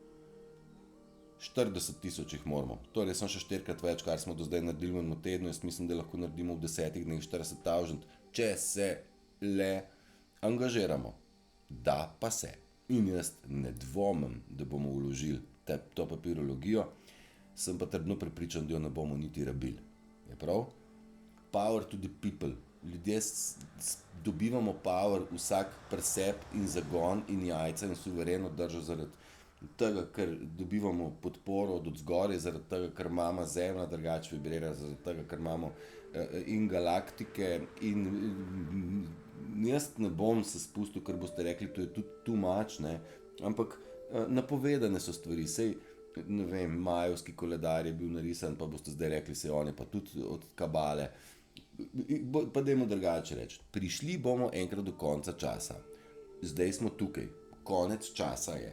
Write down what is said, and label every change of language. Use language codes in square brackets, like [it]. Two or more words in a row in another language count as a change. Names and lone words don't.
[sl] 40 000 jih moramo, torej sem še 4-krat več, kar smo do zdaj naredili v enem tednu, jaz mislim, da lahko naredimo v 10 dneh 40 000, če se le angažiramo. Da pa se. In jaz ne dvomim, da bomo vložili to papirologijo, sem pa trdno prepričan, da jo ne bomo niti rabili. Je prav? [en] Power to the people. [sl] Ljudje dobivamo power vsak preseb in zagon in jajca in suvereno držo zaradi tega, ker dobivamo podporo od odzgoraj, zaradi tega, ker imamo zemlja drugače vibrira, zaradi tega, ker imamo in galaktike in jaz ne bom se spustil, ker boste rekli, to je tudi [en] too much, [sl] ne, ampak napovedane so stvari, sej, ne vem, majevski koledar je bil narisan, pa boste zdaj rekli, sej on je pa tudi od kabale, pa dajmo drugače reči, prišli bomo enkrat do konca časa, zdaj smo tukaj, konec časa je.